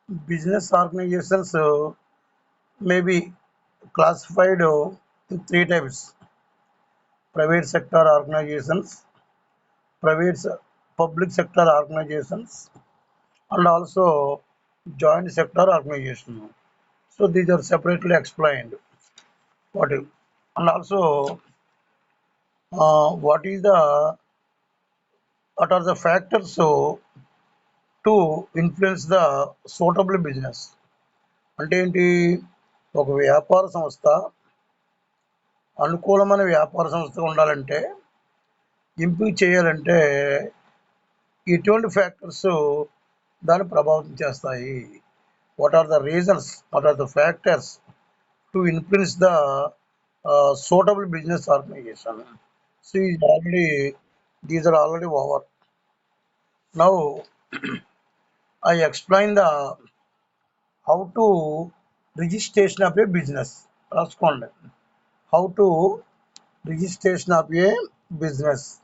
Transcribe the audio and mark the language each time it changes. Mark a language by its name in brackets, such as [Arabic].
[English] Business organizations may be classified in three types: private sector organizations, private public sector organizations, and also joint sector organization. So these are separately explained. What is, and also what is the what are the factors to influence the suitable business? [Telugu] అంటే ఏంటి? ఒక వ్యాపార సంస్థ అనుకూలమైన వ్యాపార సంస్థగా ఉండాలంటే ఎంపిక చేయాలంటే ఎటువంటి ఫ్యాక్టర్స్ దాన్ని ప్రభావితం చేస్తాయి? [English] What are the reasons, what are the factors to influence the suitable business organization. See, already these are already over. Now I explain the how to registration of a business. [Telugu] రాసుకోండి. [English] How to registration of a business.